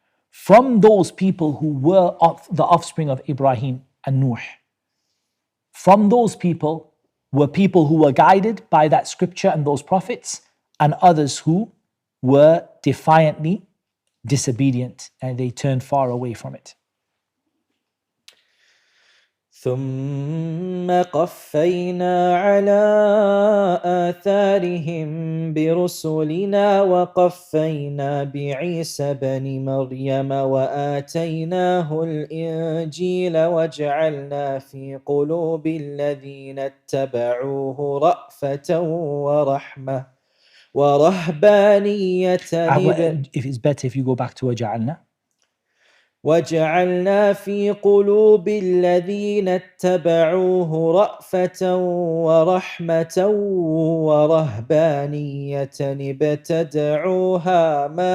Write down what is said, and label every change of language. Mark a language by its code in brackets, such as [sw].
[en] From those people who were of the offspring of Ibrahim and Nuh, from those people were people who were guided by that scripture and those prophets, and others who were defiantly disobedient and they turned far away from it. [ar] ثم قفينا على آثارهم برسلنا وقفينا بعيسى بن مريم وآتيناه الإنجيل وجعلنا في قلوب الذين اتبعوه رأفة ورحمة ورهبانية. [en] If it's better if you go back to وَجَعَلْنَا. [ar] وَجَعَلْنَا فِي قُلُوبِ الَّذِينَ اتَّبَعُوهُ رَأْفَةً وَرَحْمَةً وَرَهْبَانِيَّةً ابْتَدَعُوهَا